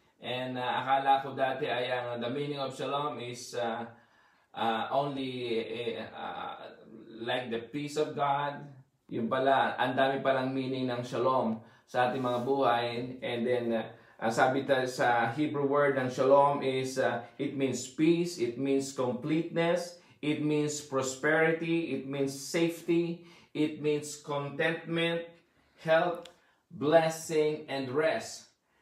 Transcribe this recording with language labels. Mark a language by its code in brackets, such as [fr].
[en] And [tl] akala ko dati ay [en] the meaning of shalom is only like the peace of God. [tl] Yung pala, ang dami palang meaning ng shalom sa ating mga buhay. [en] And then, [tl] sabi sa Hebrew word ng shalom [en] is, it means peace, it means completeness, it means prosperity, it means safety, it means contentment, health, blessing, and rest.